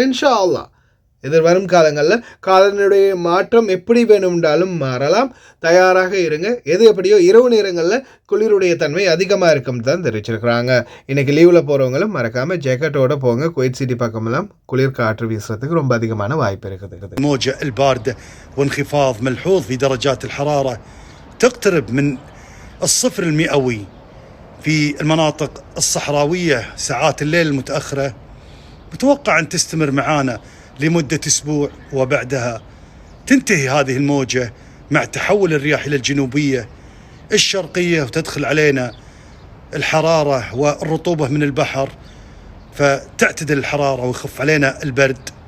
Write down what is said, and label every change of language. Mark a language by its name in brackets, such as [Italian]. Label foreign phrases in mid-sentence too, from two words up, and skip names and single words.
[Tamil] இன்ஷா அல்லாஹ் எதிர்வரும் காலங்களில் காலநிலை மாற்றம் எப்படி வேணும்னாலும் மாறலாம், தயாராக இருங்க. எது எப்படியோ இரவு நேரங்களில் குளிருடைய தன்மை அதிகமாக இருக்கும் தான் தெரிவிச்சிருக்கிறாங்க. இன்னைக்கு லீவில் போகிறவங்களும் மறக்காமல் ஜேக்கெட்டோட போங்க. குவைத் சிட்டி பக்கமெல்லாம் குளிர் காற்று வீசுறதுக்கு ரொம்ப அதிகமான வாய்ப்பு இருக்குது. [Arabic] الموجة الباردة وانخفاض ملحوظ في درجات الحرارة تقترب من الصفر المئوي في المناطق الصحراوية ساعات الليل المتأخرة، متوقع أن تستمر معانا لمدة أسبوع، وبعدها تنتهي هذه الموجة مع تحول الرياح إلى الجنوبية الشرقية، وتدخل علينا الحرارة والرطوبة من البحر، فتعتدل الحرارة ويخف علينا البرد.